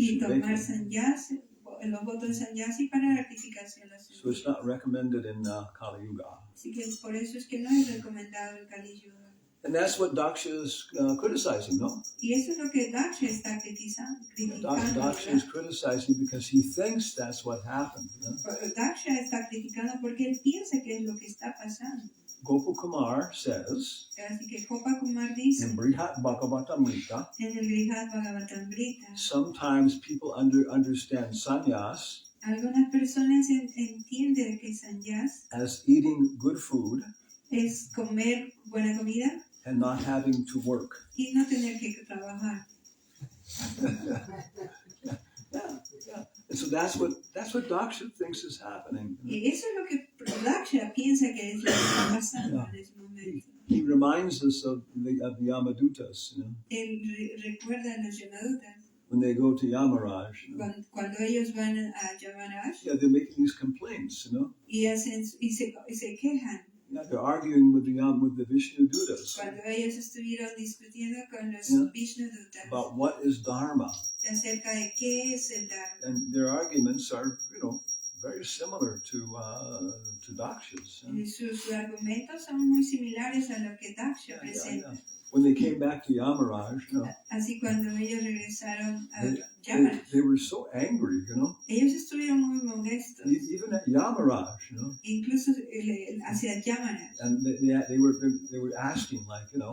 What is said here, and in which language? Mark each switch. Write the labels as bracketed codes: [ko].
[es] Y tomar sannyas, los votos de sannyas y para gratificación. [en] So it's not recommended in Kali Yuga. [es] Así que por eso es que no es recomendado el Kali Yuga. [en] And that's what Daksha is criticizing, no? [es] Y eso es lo que Daksha está criticando. [en] Daksha is criticizing because he thinks that's what happened. You know? [es] Daksha está criticando porque él piensa que es lo que está pasando. [en] Gopal says, [es] Así que Gopa Kumar dice, [en] in Brihat Bhagavatamrita, [es] en el Brihat Bhagavatamrita, [en] sometimes people understand sannyas [es] algunas personas entienden que sannyas [en] as eating good food [es] es comer buena comida [en] and not having to work. [es] y no tener que trabajar. [en] Yeah. And so that's what Daksha thinks is happening. [es] Y eso es lo que Daksha piensa que es lo que está pasando en ese momento. [en] He reminds us of the Yamadutas, you know, [es] Él recuerda a los Yamadutas [en] when they go to Yamaraj. You know, [es] cuando ellos van a Yamaraj [en] they're making these complaints, you know. [es] y se quejan. [en] Yeah, they're arguing with the Vishnu Dutas [es] Cuando ellos estuvieron discutiendo con los Vishnu Dutas [en] about what is Dharma. [es] acerca de qué es el Dharma. [en] And their arguments are, very similar to Daksha's. [es] Y sus argumentos son muy similares a lo que Daksha presenta. [en] Yeah. When they came back to Yamaraj, [es] Así cuando ellos regresaron a Yamaraj, [en] they were so angry, [es] ellos estuvieron muy molestos, [en] even at Yamaraj, [es] incluso hacia Yamaraj. [en] and they were asking, like,